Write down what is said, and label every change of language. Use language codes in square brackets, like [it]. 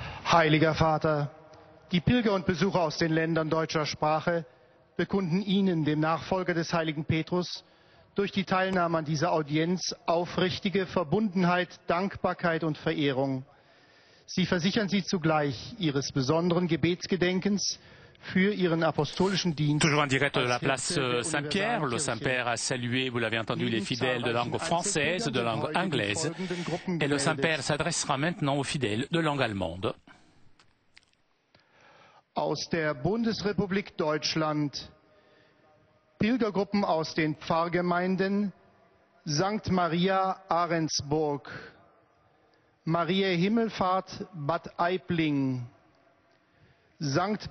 [de] Heiliger Vater, die Pilger und Besucher aus den Ländern deutscher Sprache bekunden Ihnen, dem Nachfolger des heiligen Petrus, durch die Teilnahme an dieser Audienz aufrichtige Verbundenheit, Dankbarkeit und Verehrung. Sie versichern Sie zugleich Ihres besonderen Gebetsgedenkens für Ihren apostolischen Dienst. [fr] Toujours en direct de la place Saint-Pierre, le Saint-Père a salué, vous l'avez entendu, les fidèles de langue française, de langue anglaise, et le Saint-Père s'adressera maintenant aux fidèles de langue allemande. [de] Aus der Bundesrepublik Deutschland, Pilgergruppen aus den Pfarrgemeinden St. Maria Ahrensburg, Mariä Himmelfahrt Bad Aibling, St.